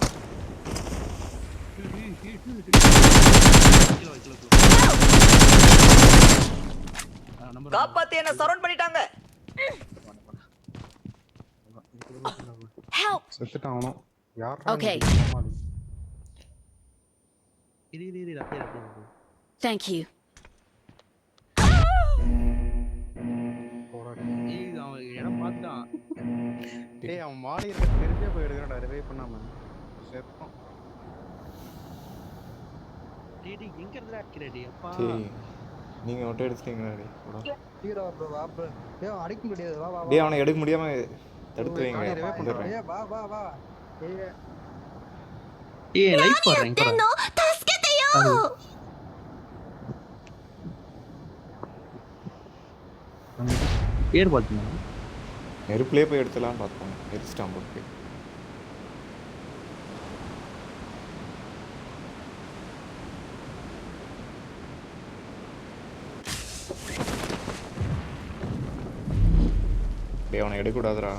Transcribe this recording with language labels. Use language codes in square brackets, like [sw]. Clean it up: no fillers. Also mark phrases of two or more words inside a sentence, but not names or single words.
[en] kilo kilo kilo. [ta] நம்பர் காப்பாத்தி என்ன சரவுண்ட் பண்ணிட்டாங்க. [en] Help! [ta] செத்துட்டான் அவனும். யாரா? [en] Okay. [ta] இரு இரு இரு அப்படியே அப்படியே. [en] Thank you. [ta] போராடி. ஏய் அவன் இடம் பார்த்தான். டேய் அவன் மாடி இருக்க தெரிஞ்சே போய் எடுக்கறடா ரிவைவ் பண்ணாம. செத்தான். டேய் டேய் எங்க இருந்துடா அடிக்கிறடி அப்பா. சரி நீங்கள் மட்டும் எடுத்துட்டீங்களா? [en] hero bro [ta] வா ப்ரோ. ஏய் அடிக்க முடியாது வா வா வா. டேய் அவனை எடுக்க முடியாம தடுத்து வைங்க. ரிவைவ் பண்றேன். ஏய் வா வா வா. ஏய் ஏய் லைஃப் போறேன் போறேன். [ja] の助けてよ [ta] ஏர் பாத்தீங்க. நெருப்புலேயே போய் எடுத்துலாம் பார்த்தோம். எரிச்சிட்டான் போட்டு. டேய் அவனை எடுக்கக்கூடாதுடா.